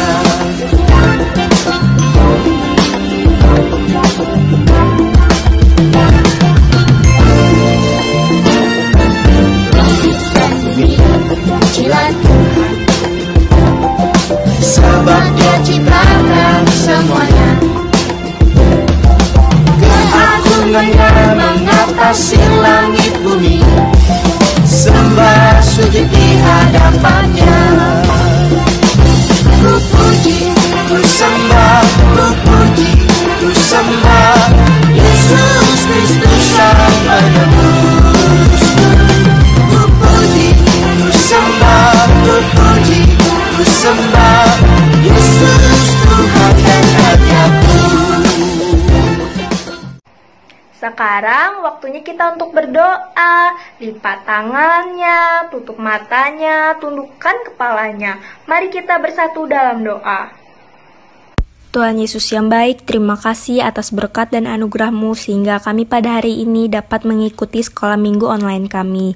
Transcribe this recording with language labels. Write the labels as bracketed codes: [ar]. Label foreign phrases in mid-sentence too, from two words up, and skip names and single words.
[id] Pujilah Tuhan, sebab Dia ciptakan semuanya, keagungannya mengatasi langit bumi, sembah sujud di hadapannya. Ku puji, ku sembah, ku puji, ku sembah Yesus Kristus Sang Penebus. Ku puji, ku sembah, ku puji, ku sembah Yesus Tuhan dan Rajaku. Sekarang waktunya kita untuk berdoa. Lipat tangannya, tutup matanya, tundukkan kepalanya. Mari kita bersatu dalam doa. Tuhan Yesus yang baik, terima kasih atas berkat dan anugerah-Mu sehingga kami pada hari ini dapat mengikuti sekolah minggu online kami.